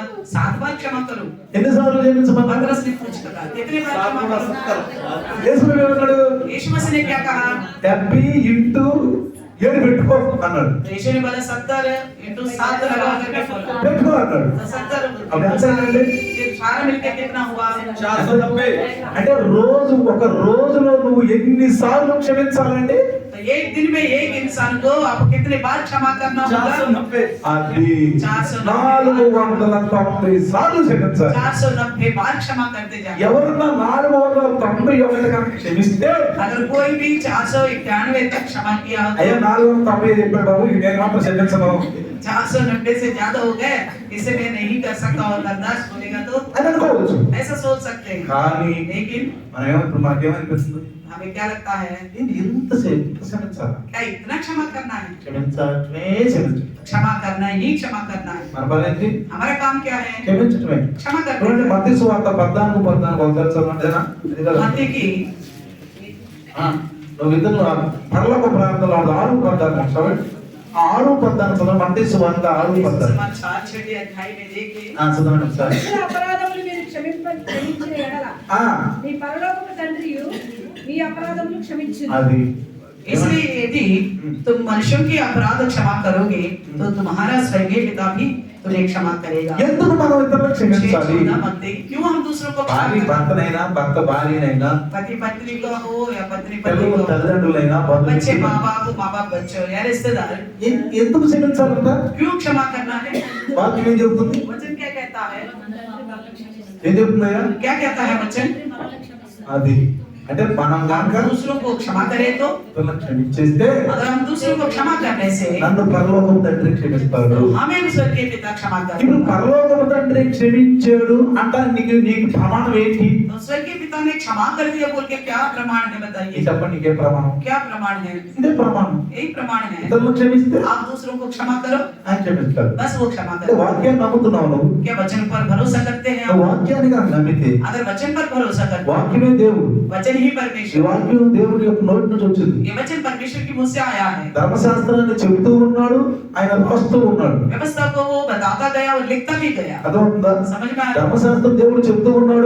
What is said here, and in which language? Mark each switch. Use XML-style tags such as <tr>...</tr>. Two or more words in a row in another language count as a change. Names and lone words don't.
<hi>7 बार क्षमा करो।</hi> <te>ఎన్నిసార్లు క్షమించమన్నారు?</te> <hi>पतरस ने पूछ कहा कितनी बार क्षमा करो?</hi> <te>యేసు ప్రభు ఏమన్నాడు?</te> <hi>यीशु मसीह ने क्या कहा?</hi> <te>70 ఇంటూ 7 పెట్టుకో అన్నాడు.</te> <hi>तो यीशु ने बोला 70 इंटू 7 लगा करके बोला।</hi> <te>పెట్టుకో అన్నాడు.</te> <hi>तो 70</hi> <te>अब ఎంత అయిందండి?</te> <hi>फिर सारा मिलकर कितना हुआ? 490।</hi> <te>అంటే ఒక రోజులో నువ్వు ఎన్నిసార్లు క్షమించాలండి?</te> <hi>तो एक दिन में एक इंसान को आप कितने बार क्षमा करना होगा? 490।</hi> <te>అది 490 490 సార్లు క్షమించాలి.</te> <hi>490 बार क्षमा करते जाए।</hi> <te>ఎవరన్నా 491 కనుక క్షమిస్తే</te> <hi>अगर कोई भी 491 तक क्षमा किया हो,</hi> <te>అయ్యా 490 చెప్పాడు బాబు ఇది నేను మాత్రం క్షమించను</te> <hi>490 से ज्यादा हो गए, इसे मैं नहीं कर सकता और बर्दाश्त बोलेगा तो</hi> <te>అని అనుకోవచ్చు.</te> <hi>ऐसा सोच सकते हैं।</hi> <te>కానీ</te> <hi>लेकिन</hi> <te>ఇప్పుడు మనకేమనిపిస్తుంది?</te> <hi>हमें क्या लगता है?</hi> <te>ఏంటి ఇంతసేపు క్షమించాలా?</te> <hi>क्या इतना क्षमा करना है?</hi> <te>క్షమించటమే క్షమించటం.</te> <hi>क्षमा करना ही क्षमा करना है।</hi> <te>మన పని ఏంటి?</te> <hi>हमारा काम क्या है?</hi> <te>క్షమించటమే.</te> <hi>क्षमा</hi> <te>చూడండి</te> <hi>करना है।</hi> <te>మత్తయి సువార్త 14 ఒకసారి చదవండినా ఇది కదా.</te> <hi>मत्ती की</hi> <te>నువ్వు ఇద్దరు పరలోక ప్రాంతంలో 6:14 చదవండి. 6:14 చదవండి. మత్తయి సువార్త 6:14</te> <hi>समाचार 6 अध्याय में देखिए।</hi> <te>చదవండి ఒకసారి. ఇతర అపరాధములు మీరు క్షమించిన ఎడల ఆ మీ పరలోకపు తండ్రియు మీ అపరాధములు క్షమించును. అది</te> <hi>इसलिए यदि तुम मनुष्यों की अपराध क्षमा करोगे तो तुम्हारा स्वर्गीय पिता भी तुम्हें क्षमा करेगा।</hi> <te>ఎందుకు మనం ఇతరులకు క్షమించాలి?</te> <hi>क्यों हम दूसरों को क्षमा</hi> <te>భార్య</te> <hi>करें?</hi> <te>భర్తనైనా భర్త భార్యనైనా</te> <hi>पति पत्नी को हो या पत्नी पति</hi> <te>పిల్లలు</te> <hi>को,</hi> <te>తల్లిదండ్రులైనా</te> <hi>बच्चे</hi> <te>బంధువులు</te> <hi>माँ बाप बच्चों या रिश्तेदार,</hi> <te>ఎందుకు క్షమించాలంట?</te> <hi>क्यों क्षमा करना है?</hi> <te>వాక్యం ఏం చెబుతుంది?</te> <hi>वचन क्या कहता है?</hi> <te>ఏం చెప్తున్నాయా?</te> <hi>क्या कहता है वचन?</hi> <te>అది అంటే మనం కనుక</te> <hi>हम दूसरों को क्षमा करें तो,</hi> <te>ఇతరులను క్షమించేస్తే</te> <hi>अगर हम दूसरों को क्षमा करने से</hi> <te>నన్ను పరలోకపు తండ్రి క్షమిస్తాడు.</te> <hi>हमें भी स्वर्गीय पिता क्षमा</hi> <te>ఇప్పుడు</te> <hi>करेगा।</hi> <te>పరలోకపు తండ్రి క్షమించాడు అంటానికి నీకు ప్రమాణం ఏంటి?</te> <hi>तो स्वर्गीय पिता ने क्षमा कर दिया बोल के क्या प्रमाण है बताइए?</hi> <te>చెప్పండి నీకే ప్రమాణం?</te> <hi>क्या प्रमाण है?</hi> <te>ఇదే ప్రమాణం.</te> <hi>यही प्रमाण है।</hi> <te>ఇతరులను క్షమిస్తే</te> <hi>आप दूसरों को क्षमा करो,</hi> <te>ఆయన క్షమిస్తాడు.</te> <hi>बस वो क्षमा</hi> <te>అంటే</te> <hi>करो।</hi> <te>వాక్యాన్ని నమ్ముతున్నావు నువ్వు.</te> <hi>क्या वचन पर भरोसा करते हैं</hi> <te>నువ్వు</te> <hi>आप?</hi> <te>వాక్యాన్ని కనుక నమ్మితే</te> <hi>अगर वचन पर भरोसा करते हैं,</hi> <te>వాక్యమే దేవుడు.</te> <hi>वचन ही</hi> <te>ఈ</te> <hi>परमेश्वर,</hi> <te>వాక్యం దేవుడి యొక్క నోటి నుంచి వచ్చింది.</te> <hi>ये वचन परमेश्वर की मुंह से आया है।</hi> <te>ధర్మశాస్త్రాన్ని చెబుతూ ఉన్నాడు, ఆయన రాస్తూ ఉన్నాడు.</te> <hi>व्यवस्था को वो बताता गया और लिखता भी गया।</hi> <te>అర్థమవుతుందా?</te> <hi>समझ में आया?</hi> <te>ధర్మశాస్త్రం దేవుడు చెబుతూ ఉన్నాడు,</te>